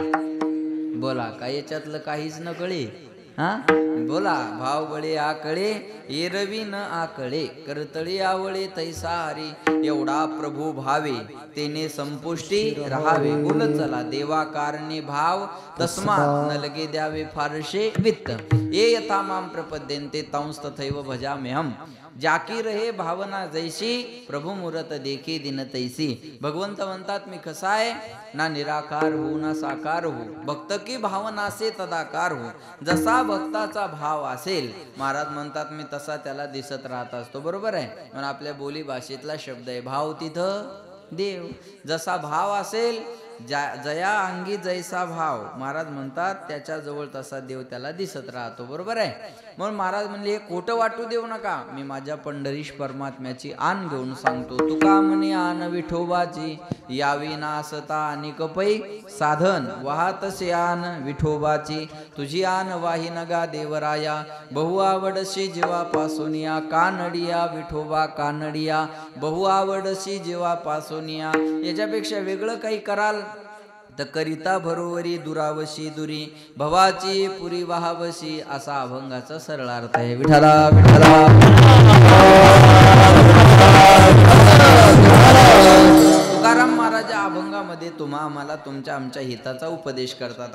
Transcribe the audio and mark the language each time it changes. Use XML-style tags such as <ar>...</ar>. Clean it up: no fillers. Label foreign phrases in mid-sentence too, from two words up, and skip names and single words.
<mr>बोला, काय याच्यातलं काहीच न कळे? बोला, भाव बळे आकळे, एरवी न आकळे, करतळी आवळे तैसा हरी, एवढा प्रभू भावे तेने संपुष्टी राहावे. बोल चला, देवा कारणे भाव, तस्मात् न लगे द्यावे फारशे वित्त,</mr> <sa>ये यथा माम प्रपद्यन्ते तंस तथैव भजाम्यहम.</sa> <hi>जाकी रहे भावना जैसी, प्रभू मूरत देखी दिन तैसी.</hi> <mr>भगवंत म्हणतात, मी कसा आहे?</mr> <hi>ना निराकार हो ना साकार हो, भक्त की भावना से तदाकार हो.</hi> <mr>जसा भक्ताचा भाव असेल, महाराज म्हणतात, मी तसा त्याला दिसत राहत असतो. बरोबर आहे. म्हणून आपल्या बोली भाषेतला शब्द आहे, भाव तिथं देव. जसा भाव असेल, जया अंगी जैसा भाव, महाराज म्हणतात त्याच्या जवळ तसा देव त्याला दिसत राहतो. बरोबर आहे. म्हणून महाराज म्हणले, हे खोटं वाटू देऊ नका, मी माझ्या पंढरीश परमात्म्याची आन घेऊन सांगतो. तुका म्हणे आन विठोबाची, यावी ना असता अनेक पै साधन, वाहतसे आन विठोबाची, तुझी आन वाही नगा देवराया, बहु आवडशी जीवापासून या, कानडिया विठोबा कानडिया, बहु आवडशी जीवापासून या. याच्यापेक्षा वेगळं काही कराल तर करिता भरोवरी दुरावशी दुरी, भवाची पुरी वाहावशी, असा अभंगाचा सरळ अर्थ आहे. विठ्ठला विठ्ठला. तुकाराम महाराज अभंगामध्ये आम्हाला तुमच्या आमच्या हिताचा उपदेश करतात.</mr>